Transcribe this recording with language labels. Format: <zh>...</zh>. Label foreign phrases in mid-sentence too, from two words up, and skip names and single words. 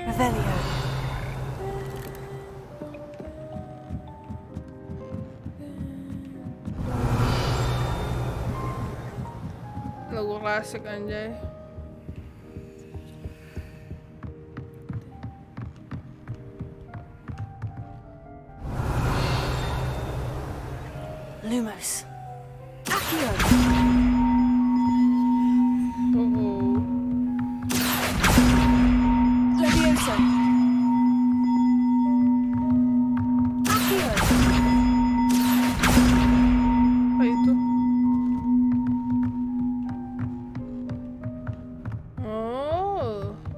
<id>Revelio. Lagu klasik anjay. Lumos. Leviosa. Accio. Apa itu? Oh.</id>